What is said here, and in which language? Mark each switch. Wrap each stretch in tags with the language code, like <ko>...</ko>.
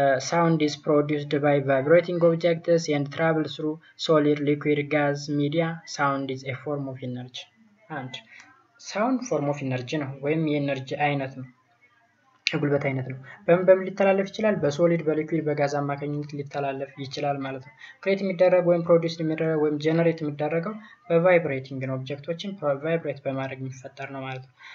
<en>Sound is produced by vibrating objects and travels through solid, liquid, gas media. Sound is a form of energy. And sound form of energy</en> <am>ነው ወይም የኤነርጂ አይነት ነው የጉልበት አይነት ነው። በምን ሊተላለፍ ይችላል? በሶሊድ በሊኩዊድ በጋዝ አማካኝነት ሊተላለፍ ይችላል ማለት ነው። ክሬት የሚደረግ ወይም ፕሮዲዩስ የሚደረግ ወይም ጀነሬት የሚደረገው በቫይብሬቲንግ ነው። ኦብጀክቶችን ቫይብሬት በማድረግ የሚፈጠር ነው ማለት ነው።</am>